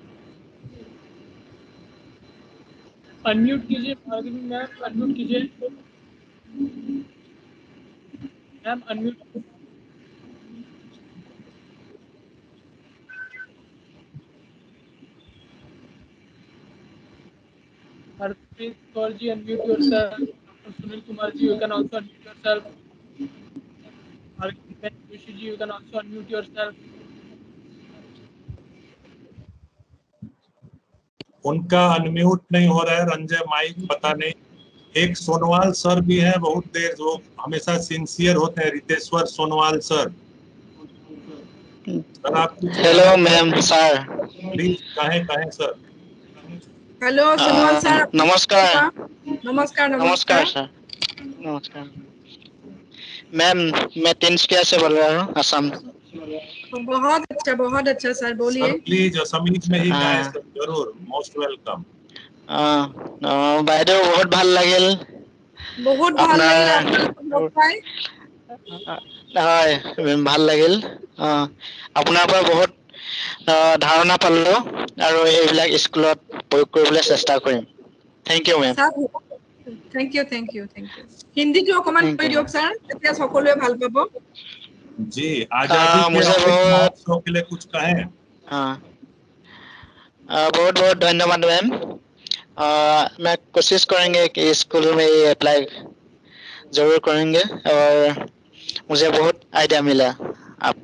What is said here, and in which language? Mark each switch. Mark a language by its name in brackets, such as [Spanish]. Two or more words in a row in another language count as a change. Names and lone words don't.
[Hindi] अनम्यूट कीजिए भार्गवी मैम, अनम्यूट कीजिए मैम, अनम्यूट। हरप्रीत कौर जी, [English] unmute yourself. Sunil Kumar ji, you can also unmute yourself. Harkipen Joshi ji, you can also unmute yourself. [Hindi] उनका अनम्यूट नहीं हो रहा है रंजय माइक, पता नहीं। एक सोनवाल सर भी हैं, बहुत देर, वो हमेशा सिंसियर होते हैं, रितेश्वर सोनवाल सर। सर आप हेलो मैम सर, प्लीज कहें सर। हेलो सोनवाल सर। नमस्कार। नमस्कार। नमस्कार सर। नमस्कार मैम, मैं तिनसुकिया से बोल रहा हूँ, असम। बहुत अच्छा सर, बोलिए। सर प्लीज असमीज में ही कहें सर, जरूर, [English] most welcome. [Assamese] বাইদেউ बहुत ভাল লাগিল। बहुत ভাল লাগিল লগ পাই। হয়, ভাল লাগিল। আপোনাৰ পৰা বহুত ধাৰণা পালো আৰু এইবিলাক স্কুলত প্ৰয়োগ কৰিবলৈ চেষ্টা কৰিম। [English] thank you ma'am. thank you. [Assamese] हिंदीটো অকমান কৈ দিয়ক স্যার, তেতিয়া সকলোৱে ভাল পাব। [Hindi] जी, आजादी के अमृत महोत्सव के लिए कुछ कहें। बहुत बहुत धन्यवाद मैम। मैं कोशिश करेंगे कि स्कूल में ये अप्लाई जरूर करेंगे और मुझे बहुत आइडिया मिला आप।